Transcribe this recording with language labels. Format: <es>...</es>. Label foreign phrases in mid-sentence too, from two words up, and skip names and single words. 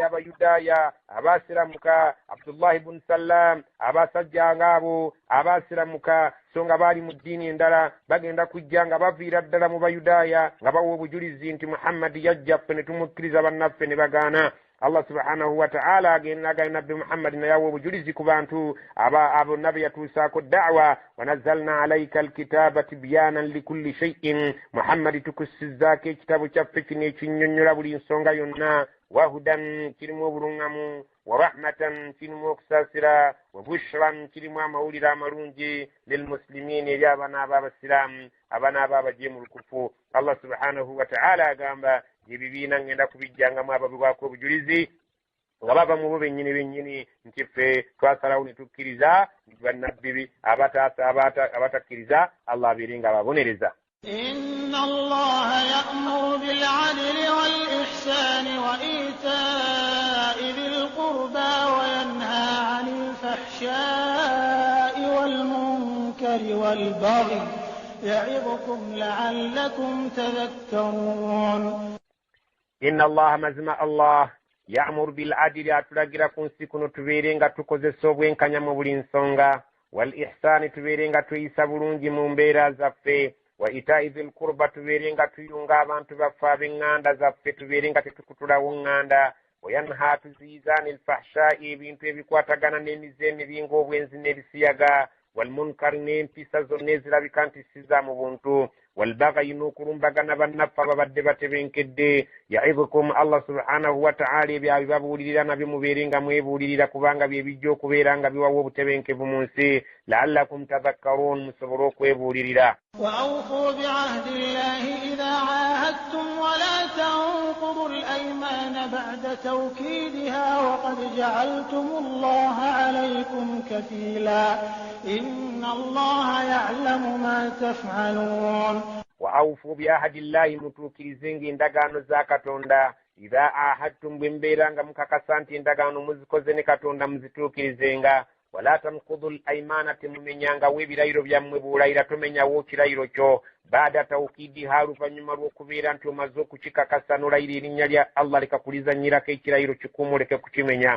<lg>abayudaaya abaasiramuka Abdullah ibn Salam abasajja ng'abo abaasiramuka so nga baali mu ddiini endala bagenda kujja nga baviira ddala mu bayudaaya nga bawa obujulizi nti Muhammadi yajja ffe ne tumukkiriza bannaffe ne bagaana</lg> <ar>الله سبحانه وتعالى</ar> <lg>agenda nabbi Muhammad na yawo obujulizi ku bantu abo nabi yatuusaako da'wa</lg> <ar>ونزلنا عليك الكتاب تبيانا لكل شيء</ar> <lg>Muhammad tukussizzaako ekitabo kyaffe kino ekinnyonnyola buli nsonga yonna</lg> <ar>وهدى</ar> <lg>kirimu obulungamu</lg> <ar>ورحمة</ar> <lg>kirimu okusaasira</lg> <ar>وبشرى</ar> <lg>kirimu amawulire amalungi lilmuslimin eri abaana ab'abasiraamu abaana ab'abajeemu lukufu</lg> <ar>الله سبحانه وتعالى</ar> <lg>agamba ebibiina ngenda kubijjangamu ababibwako obujulizi nga bava mu bo bennyini nti ffe twasalawo ne tukkiriza bannabbi abatakkiriza Allah abeere nga ababonereza</lg> <ar>إن الله يأمر بالعدل والإحسان وإيتاء ذي القربى وينهى عن الفحشاء والمنكر والبغي يعظكم لعلكم تذكرون إن الله مزمع الله يأمر بالعدل</ar> <lg>أتلاقira kunsi kuno tubeere nga tukozesa obwenkanya mu buli nsonga والإحسان tubeere nga tuyisa bulungi mu mbeera zaffe</lg> <ar>وإيتاء ذي القربى</ar> <lg>tubeere nga tuyunga abantu baffe ab'eŋŋanda zaffe tubeere nga tetukutulawo ŋŋanda wayanha tuziyiza</lg> <ar>عن الفحشاء</ar> <lg>ebintu ebikwatagana n'emize emibi ng'obwenzi n'ebisiyaga walmunkari n'empisa zonna ezirabika nti si za mu buntu walbagayi n'okulumbagana bannaffe ababadde batebenkedde</lg> <ar>يعظكم الله سبحانه وتعالى</ar> <lg>ebyo abibabuulirira nabyo mubeere nga mwebuulirira kubanga bye bijja okubeera nga biwawa obutebenkevu mu nsi</lg> <ar>لعلكم تذكرون</ar> <lg>musobole okwebuulirira</lg> <ar>وأوفوا بعهد الله إذا عاهدتم ولا تنقضوا الأيمان بعد توكيدها وقد جعلتم الله عليكم كفيلا إن الله يعلم ما تفعلون وأوفوا بعهد الله متوكيزين</ar> <lg>endagaano za Katonda</lg> <ar>إذا عاهدتم</ar> <lg>bwembeeranga mukakasa nti endagaano muzikoze ne Katonda muzituukirizenga</lg> <ar>ولا تنقضوا الأيمان</ar> <lg>temumenyangawo ebirayiro byammwe buulayira tomenyawo kirayiro kyo</lg> <ar>بعد توكيدها</ar> <lg>luvannyuma lw'okubeera nti omaze okukikakasa n'olayira erinnya lya Allah likakulizanyirako ekirayiro kikuumuleke kukimenya</lg>